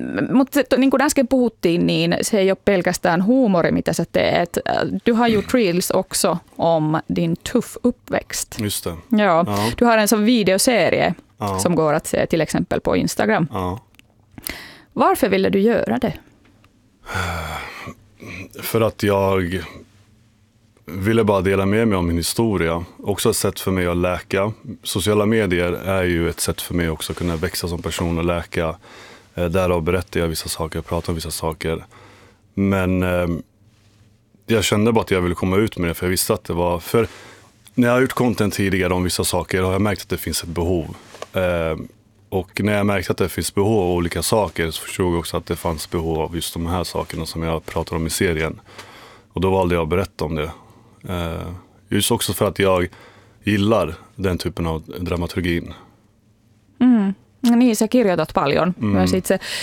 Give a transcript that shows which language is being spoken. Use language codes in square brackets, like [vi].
[fi] Mutta niin kuin äsken puhuttiin, niin se ei ole pelkästään huumori, mitä sä teet. [sv] Du har gjort reels också om din tuff uppväxt. Just det. Ja. Du har en sån videoserie som går att se till exempel på Instagram. Ja. Varför ville du göra det? För att jag ville bara dela med mig av min historia. Också ett sätt för mig att läka. Sociala medier är ju ett sätt för mig också att kunna växa som person och läka. Därav berättar jag vissa saker, pratar om vissa saker. Men jag kände bara att jag ville komma ut med det, för jag visste att det var, för när jag har gjort content tidigare om vissa saker har jag märkt att det finns ett behov. Och när jag märkte att det finns behov av olika saker så förstod jag också att det fanns behov av just de här sakerna som jag pratar om i serien. Och då valde jag att berätta om det. Just också för att jag gillar den typen av dramaturgin. Mm. [fi] Niin, sä kirjoitat paljon myös itse.